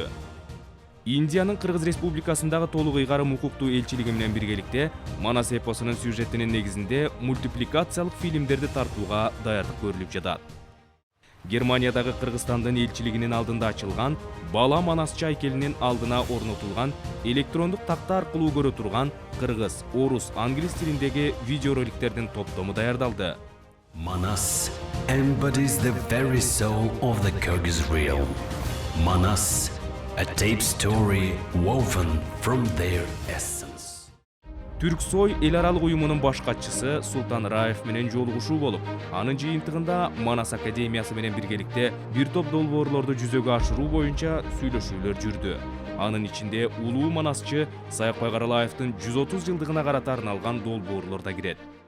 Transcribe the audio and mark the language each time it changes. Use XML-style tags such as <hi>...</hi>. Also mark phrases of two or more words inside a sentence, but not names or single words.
<ky>Индиянын Кыргыз Республикасындагы толук ыйгарым укуктуу элчилиги менен биргеликте Манас эпосунун сюжетинин негизинде мультипликациялык фильмдерди тартууга даярдык көрүлүп жатат. Германиядагы Кыргызстандын элчилигинин алдында ачылган бала манасчы айкелинин алдына орнотулган электрондук такта аркылуу көрө турган кыргыз, орус, англис тилиндеги видеороликтердин топтому даярдалды.</ky> <en>Manas embodies the very soul of the Kyrgyz realm. Manas, a tape story woven from their essence.</en> <ky>Түрксой эл аралык уюмунун баш катчысы Султан Раев менен жолугушуу болуп, анын жыйынтыгында Манас академиясы менен биргеликте бир топ долбоорлорду жүзөгө ашыруу боюнча сүйлөшүүлөр жүрдү. Анын ичинде улуу манасчы Саякбай Каралаевдин 130 жылдыгына карата арналган долбоорлор да кирет.</ky>